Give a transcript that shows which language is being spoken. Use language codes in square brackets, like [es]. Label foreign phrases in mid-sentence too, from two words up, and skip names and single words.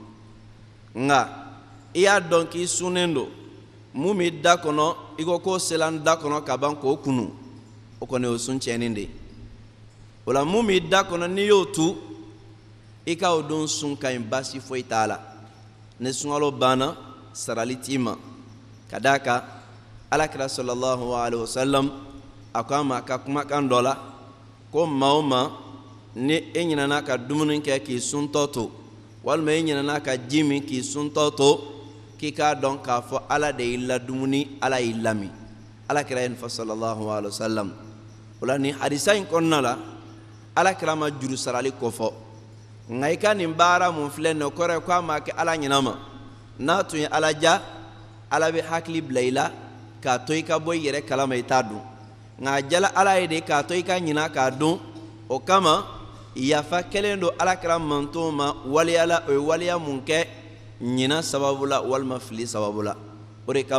[bm] nka i y'a dɔn k'i sunnen don mun b'i da kɔnɔ i ko k'o sela n da kɔnɔ ka ban k'o kunu o kɔni o sun tiɲɛnen de ye o la mun b'i da kɔnɔ n'i y'o tu i ka o don sun ka ɲi baasi foyi t'a la ni sunkalo banna sarali t'i ma ka d'a kan alakira [ar] صلى الله عليه وسلم [bm] a ko a ma a ka kumakan dɔ la ko maa o maa ni e ɲinɛna ka dumuni kɛ k'i suntɔ to walima e ɲinɛna ka ji min k'i suntɔ to k'i k'a dɔn k'a fɔ ala de y'i ladumuni ala y'i lami alakira ye nin fɔ [ar] صلى الله عليه وسلم [bm] o la nin hadisa in kɔnɔna la alakira ma juru sarali kofɔ nka i ka nin baara mun filɛ nin ye o kɔrɔ ye ko a ma kɛ ala ɲinama n'a tun ye ala ja ala bɛ hakili bila i la k'a to i ka bɔ i yɛrɛ kalama i t'a dun nka a jala ala ye de k'a to i ka ɲina k'a dun o kama yafa kɛlen don alakira mantonw ma waliyala o ye waliya mun kɛ ɲina sababu la walima fili sababu la o de